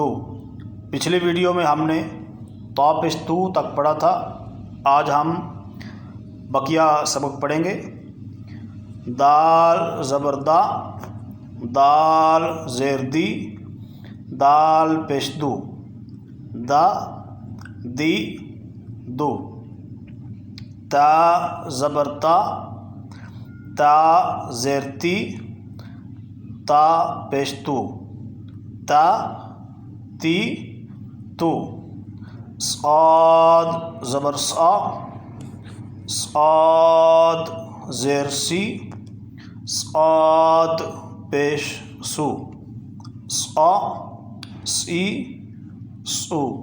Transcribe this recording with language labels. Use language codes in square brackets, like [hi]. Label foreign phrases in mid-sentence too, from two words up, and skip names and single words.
[ur] پچھلی ویڈیو میں ہم نے تا پیش تو تک پڑھا تھا، آج ہم بقیہ سبق پڑھیں گے۔ دال زبر دا، دال زیر دی، دال پیش دو، دا دی دو۔ تا زبر تا، تا زیر تی، تا پیش تو، تا تی تو۔ صاد زبر صا، صاد زیر سی، صاد پیش سو، صا سی سو۔